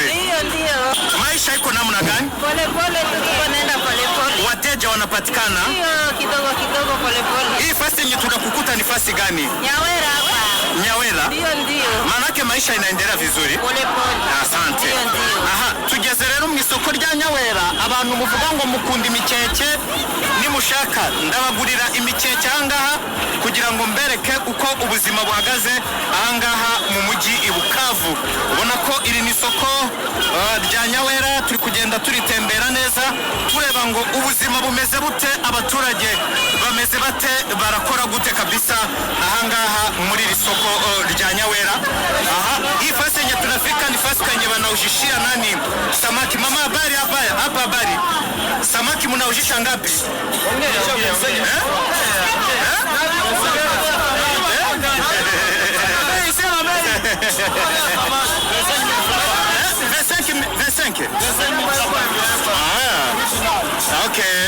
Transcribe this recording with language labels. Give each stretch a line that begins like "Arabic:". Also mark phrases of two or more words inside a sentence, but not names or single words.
Swahili: Ndio. Maisha iko namna gani? Pole pole tuko naenda pole pole. Wateja wanapatikana? Ndio, kidogo kidogo pole pole. Hii fasi yenye tunakukuta ni fasi gani? Nyawera hapa. Nyawera? Ndio. Manake maisha inaendelea vizuri? Pole pole. Asante. Ndio.
Kinyarwanda: Aha, tugeze rero mu isoko rya Nyawera. Abantu muvuga ngo mukunda imikeke, nimushaka ndabagurira imikeke ahangaha kugira ngo mbereke uko ubuzima buhagaze ahangaha mu mujyi i Bukavu. Ubona ko iri ni isoko rya Nyawera, turi kugenda turitembera neza tureba ngo ubuzima bumeze bute, abaturage bameze bate, barakora gute kabisa ahangaha muri iri soko rya Nyawera.
Swahili: Aha, hii fasi yenye tunafika ni fasi kwenye wanaujishia nani samaki. Mama, habari hapa habari. Samaki mnaujisha ngapi? Okay.